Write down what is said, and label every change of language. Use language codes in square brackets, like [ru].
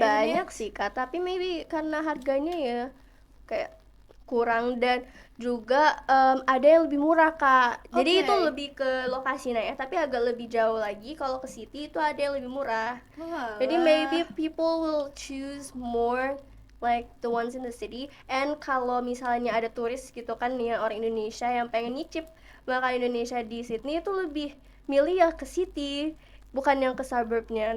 [id] banyak sih kak, tapi maybe karena harganya ya kayak kurang, dan juga ada yang lebih murah kak. Jadi itu lebih ke lokasi ya, tapi agak lebih jauh lagi. Kalau ke city itu ada yang lebih murah. Jadi [en] maybe people will choose more like the ones in the city. [id] And kalau misalnya ada turis gitu kan nih, orang Indonesia yang pengen nyicip makan Indonesia di Sydney, itu lebih milih ya ke city, bukan yang ke suburbnya.